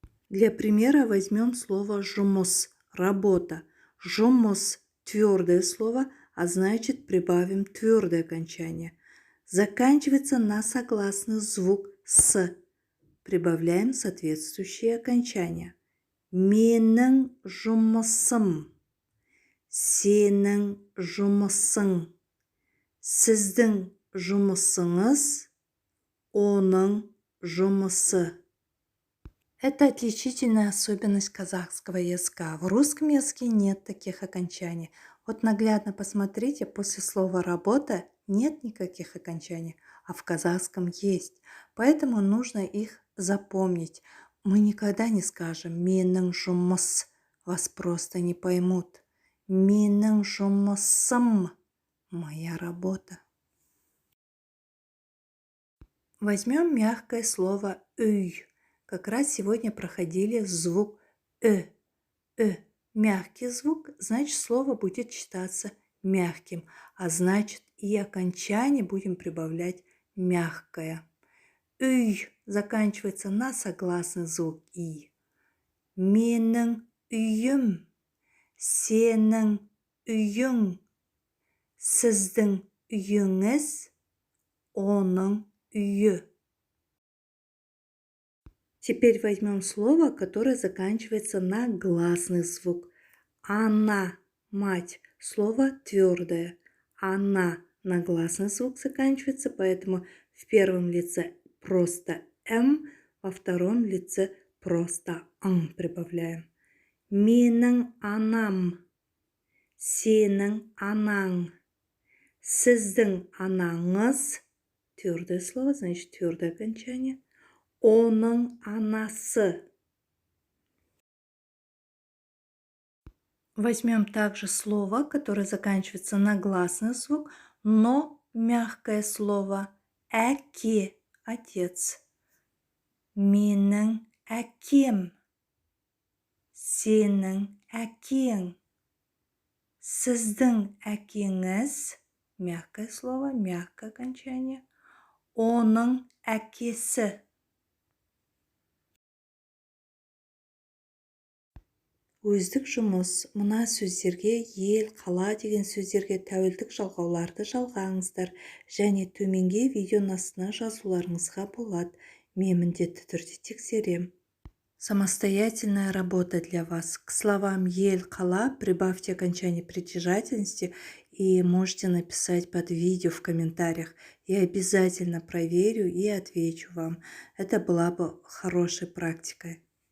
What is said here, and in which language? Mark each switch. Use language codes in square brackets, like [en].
[ru] Для примера возьмем слово жұмыс, работа. Жұмыс – твердое слово, а значит прибавим твердое окончание. Заканчивается на согласный звук с. Прибавляем соответствующие окончания. [kk] Менің жұмысым, сенің жұмысың, сіздің жұмысыңыз, оның жұмысы. [ru] Это отличительная особенность казахского языка. В русском языке нет таких окончаний. Вот наглядно посмотрите, после слова «работа» нет никаких окончаний, а в казахском есть. Поэтому нужно их запомнить. Мы никогда не скажем [kk] «менің жұмыс», [ru] вас просто не поймут. [kk] «Менің жұмысым» [ru] – моя работа. Возьмем мягкое слово «үй». Как раз сегодня проходили звук Мягкий звук, значит слово будет читаться мягким, а значит и окончание будем прибавлять мягкое. Үй заканчивается на согласный звук и. [kk] Менің үйім, сенің үйің, сіздің үйіңіз, оның үйі. [ru] Теперь возьмем слово, которое заканчивается на гласный звук. Она, мать. Слово твердое. Она на гласный звук заканчивается, поэтому в первом лице просто М, во втором лице просто Ң прибавляем. [kk] Менің анам, сенің анаң, сіздің анаңыз. [ru] Твердое слово, значит твердое окончание. [kk] Оның анасы. [ru] Возьмем также слово, которое заканчивается на гласный звук, но мягкое слово. [kk] Әке, [ru] отец. [kk] Менің әкем. Сенің әкең. Сіздің әкеңіз. [ru] Мягкое слово, мягкое окончание. [kk] Оның әкесі. Өздік жұмыс. Мына сөздерге ел, қала деген сөздерге тәуелдік жалғауларды жалғаңыздар және төменге видеоның астына жазуларыңызға болады. Мен міндетті түрде тексерем. [ru] Самостоятельная работа для вас. К словам ель, кала прибавьте окончание притяжательности и можете написать под видео в комментариях. Я обязательно проверю и отвечу вам. Это была бы хорошей практикой.